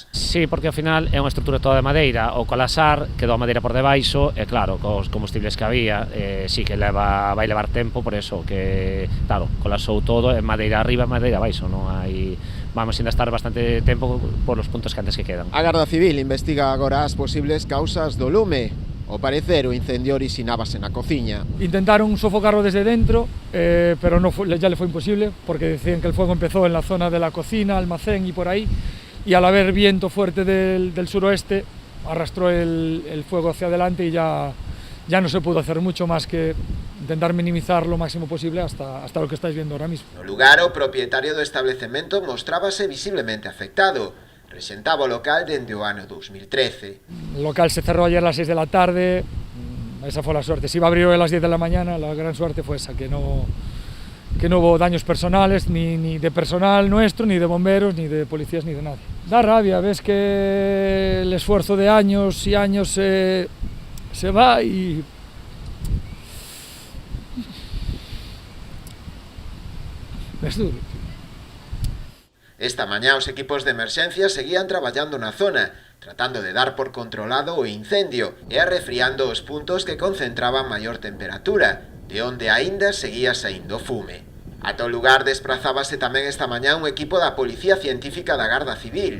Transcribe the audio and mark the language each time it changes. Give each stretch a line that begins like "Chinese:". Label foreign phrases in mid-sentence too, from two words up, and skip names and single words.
Galician: Sí, porque ao final é unha estrutura toda de madeira, o colapsar quedou a madeira por debaixo e, claro, cos combustibles que había, sí que vai levar tempo,
Spanish: por eso que,
Galician: claro, colapsou todo, en madeira arriba e madeira abaixo, non hai... Vamos ainda estar bastante tempo por os puntos que antes que quedan. A Garda Civil investiga agora as posibles causas do lume. Ao parecer, o incendio orixinábase na cociña.
Spanish: Intentaron sofocarlo desde dentro, pero ya le fue imposible, porque decían que el fuego empezó en la zona de la cocina, almacén y por ahí, y al haber viento fuerte del suroeste, arrastró el fuego hacia adelante y ya no se pudo hacer mucho más que intentar minimizar lo máximo posible hasta lo que estáis viendo ahora mismo.
Galician: No lugar, o propietario do establecemento mostrábase visiblemente afectado. Presentaba o local dende o ano 2013.
Spanish: El local se cerró ayer a las 6 de la tarde, esa fue la suerte. Si iba a abrir hoy a las 10 de la mañana, la gran suerte fue esa, que no hubo daños personales, ni de personal nuestro, ni de bomberos, ni de policías, ni de nadie. Da rabia, ves que el esfuerzo de años y años se va y... Es duro.
Galician: Esta mañá os equipos de emerxencia seguían traballando na zona, tratando de dar por controlado o incendio e arrefriando os puntos que concentraban maior temperatura, de onde aínda seguía saindo fume. Ata o lugar desprazábase tamén esta mañá un equipo da Policía Científica da Garda Civil.